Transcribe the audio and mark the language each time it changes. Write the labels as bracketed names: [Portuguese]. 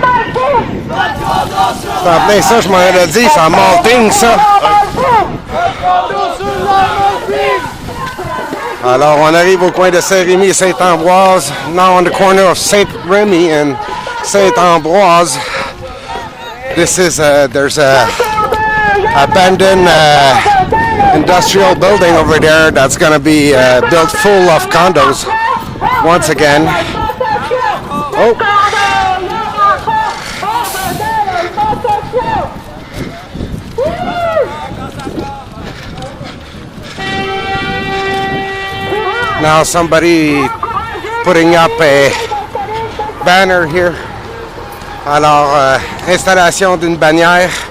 [French] C'est en plein ça, je m'en ai dit, c'est en Malting, ça. Alors, on arrive au coin de Saint-Rémy et Saint-Ambroise. [English] Now on the corner of Saint-Rémy and Saint-Ambroise. This is, there's a abandoned industrial building over there that's going to be built full of condos once again. Oh. Now somebody putting up a banner here. [French] Alors, installation d'une bannière.